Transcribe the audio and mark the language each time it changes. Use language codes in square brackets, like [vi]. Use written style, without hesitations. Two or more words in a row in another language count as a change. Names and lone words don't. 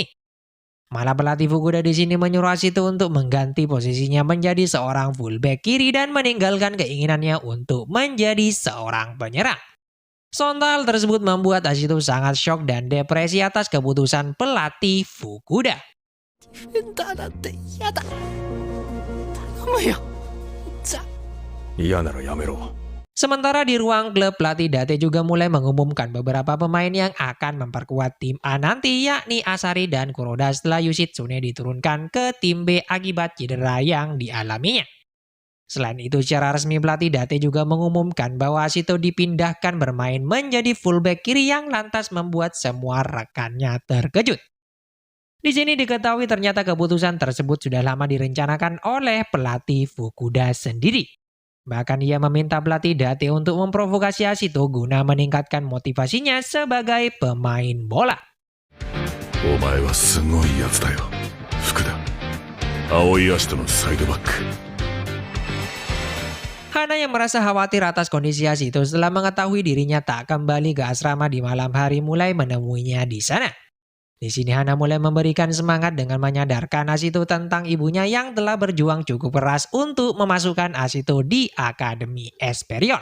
[id] Malah pelatih Fukuda di sini menyuruh Ashito untuk mengganti posisinya menjadi seorang fullback kiri dan meninggalkan keinginannya untuk menjadi seorang penyerang. Sontak hal tersebut membuat Ashito sangat shock dan depresi atas keputusan pelatih Fukuda. [ja] フェンダーなんて嫌だ。頼むよ。じゃ。嫌ならやめろ。 [id] Sementara di ruang klub, pelatih Date juga mulai mengumumkan beberapa pemain yang akan memperkuat tim A nanti, yakni Asari dan Kuroda setelah Yoshitsune diturunkan ke tim B akibat cedera yang dialaminya. Selain itu, secara resmi pelatih Date juga mengumumkan bahwa Ashito dipindahkan bermain menjadi fullback kiri yang lantas membuat semua rekannya terkejut. Di sini diketahui ternyata keputusan tersebut sudah lama direncanakan oleh pelatih Fukuda sendiri. Bahkan ia meminta pelatih Date untuk memprovokasi Ashito guna meningkatkan motivasinya sebagai pemain bola. [ja] お前はすごいやつだよ、福田。青い足とのサイドバック。 [id] Hana yang merasa khawatir atas kondisi Ashito setelah mengetahui dirinya tak kembali ke asrama di malam hari mulai menemuinya di sana. Di sini Hana mulai memberikan semangat dengan menyadarkan Ashito tentang ibunya yang telah berjuang cukup keras untuk memasukkan Ashito di Akademi Esperion.